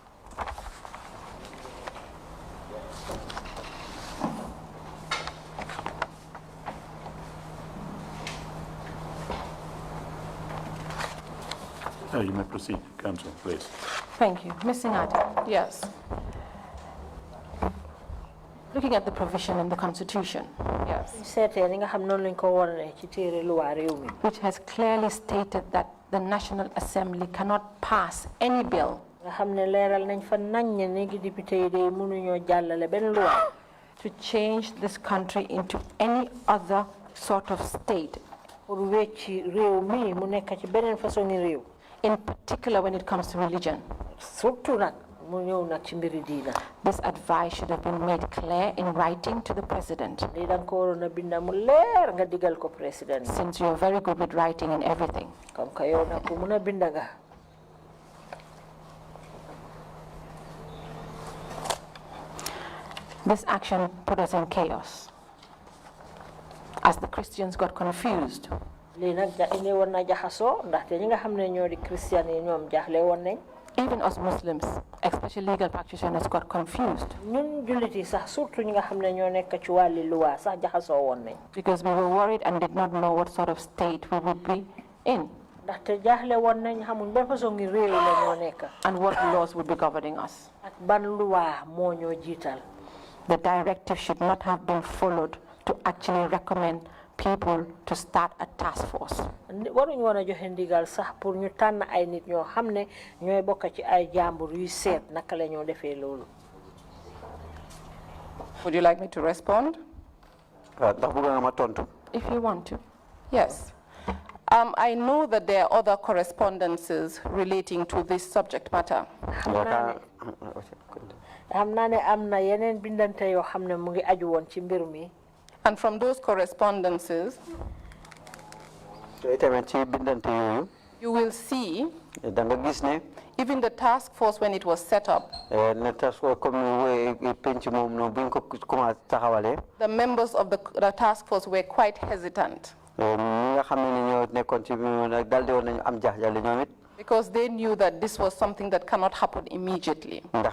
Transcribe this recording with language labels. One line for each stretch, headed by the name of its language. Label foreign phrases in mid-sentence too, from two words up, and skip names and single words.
English: You may proceed, Council, please. Thank you. Ms. Singhateh, Yes. looking at the provision in the Constitution, Yes.
Wolof: seetee ni nga xam noonu lañ ko waree ci téere luwaa réew mi.
English: which has clearly stated that the National Assembly cannot pass any bill
Wolof: nga xam ne leeral nañ fa nañ ne gi député yi de mënuñoo jàllale benn luwaa
English: to change this country into any other sort of state,
Wolof: pour wecci réew mi mu nekk ci beneen façon ni réew.
English: in particular when it comes to religion.
Wolof: surtout nag mu ñëw nag ci mbiri diina.
English: This advice should have been made clear in writing to the President,
Wolof: lii da nga ko waroon a binda mu leer nga digal ko président.
English: since you're very good with writing and everything.
French: comme que
Wolof: yow nag ku mun a binda nga.
English: This action put us in chaos, as the Christians got confused.
Wolof: lii nag indi woon na jaxasoo ndaxte ñi nga xam ne ñoo di christian yi ñoom jaaxle woon nañ.
English: Even us Muslims, especially legal practitioners, got confused
Wolof: ñun jullit yi sax surtout ñi nga xam ne ñoo nekk ci wàlli luwaa sax jaxasoo woon nañ.
English: because we were worried and did not know what sort of state we would be in
Wolof: ndaxte jaaxle woon nañ xamuñ ban façon ngi réew la ñoo nekk.
English: and what laws would be governing us.
Wolof: ak ban luwaa moo ñoo jiital.
English: The directive should not have been followed to actually recommend people to start a task force.
Wolof: waruñ woon a joxe ndigal sax pour ñu tànn ay nit ñoo xam ne ñooy bokk ci ay jàmbur yuy seet naka la ñoo defee loolu.
English: Would you like me to respond?
Wolof: Ndax bëgg nga ma tontu.
English: If you want to. Yes. I know that there are other correspondences relating to this subject matter.
Wolof: xam naa ne am na yeneen bindante yoo xam ne mu ngi aju woon ci mbir mi.
English: And from those correspondences, you will see even the task force when it was set up, the members of the task force were quite hesitant because they knew that this was something that cannot happen immediately.